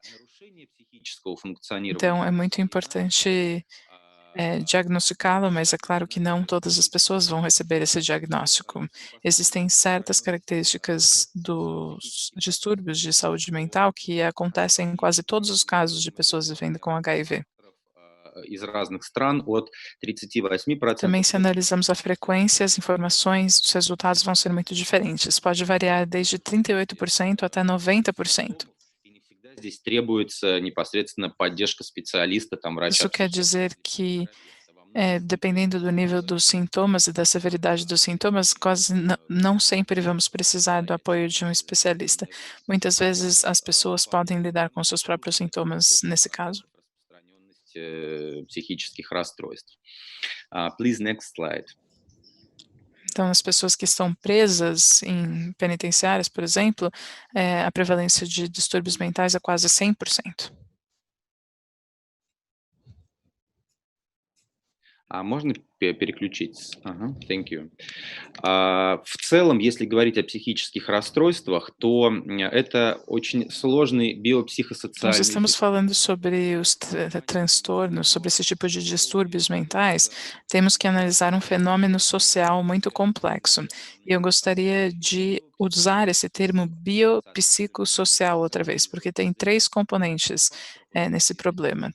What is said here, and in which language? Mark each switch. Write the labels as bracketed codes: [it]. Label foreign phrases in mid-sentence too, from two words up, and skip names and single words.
[pt] Então, é muito importante diagnosticá-lo, mas é claro que não todas as pessoas vão receber esse diagnóstico. Existem certas características dos distúrbios de saúde mental que acontecem em quase todos os casos de pessoas vivendo com HIV. [ru] из разных стран от 38% [pt] Também, se analisamos a frequência, as informações, os resultados vão ser muito diferentes. Pode variar desde 38% até 90%. [ru] И не всегда здесь требуется непосредственно поддержка специалиста, там, врача. [pt] Isso quer dizer que dependendo do nível dos sintomas e da severidade dos sintomas, quase não sempre vamos precisar do apoio de um especialista. Muitas vezes as pessoas podem lidar com seus próprios sintomas nesse caso. [ru] Психических расстройств. [en] Please, next slide. [pt] Então, as pessoas que estão presas em penitenciárias, por exemplo, a prevalência de distúrbios mentais é quase 100%. [ru] Можно переключиться? Ага, [en] thank you. [ru] В целом, если говорить о психических расстройствах, то это очень сложный [pt] Nós [ru] биопсихосоциальный [pt] estamos falando sobre os transtornos, sobre esse tipo de distúrbios mentais, temos que analisar um fenômeno social muito complexo. E eu gostaria de usar esse termo biopsicossocial outra vez, porque tem 3 componentes nesse problema.